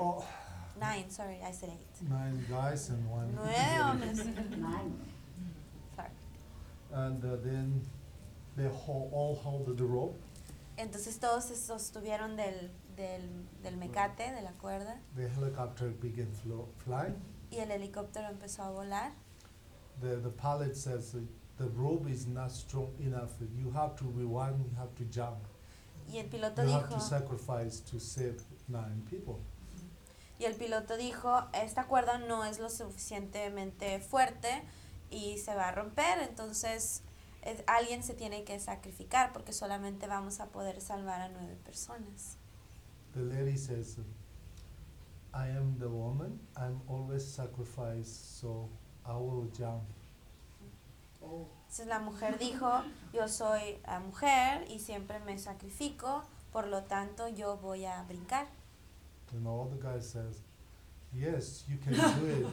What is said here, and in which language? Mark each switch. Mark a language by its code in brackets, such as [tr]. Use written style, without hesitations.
[en] All nine, sorry, I said eight. Nine guys and one. [es] Nueve hombres. [en] Nine. Sorry. And then they all hold the rope. [es] Entonces todos se sostuvieron del mecate, de la cuerda. [en] The helicopter began fly. [es] Y el helicóptero empezó a volar. [en] The pilot says the rope is not strong enough. You have to rewind. You have to jump. [es] Y el piloto you dijo. [en] You have to sacrifice to save nine people. [es] Y el piloto dijo, esta cuerda no es lo suficientemente fuerte y se va a romper. Entonces alguien se tiene que sacrificar porque solamente vamos a poder salvar a nueve personas. [en] The lady says, I am the woman, I'm always sacrificed, so I will jump. [es] Entonces la mujer dijo, yo soy la mujer y siempre me sacrifico, por lo tanto yo voy a brincar. [en] And all the guy says, yes, you can do it.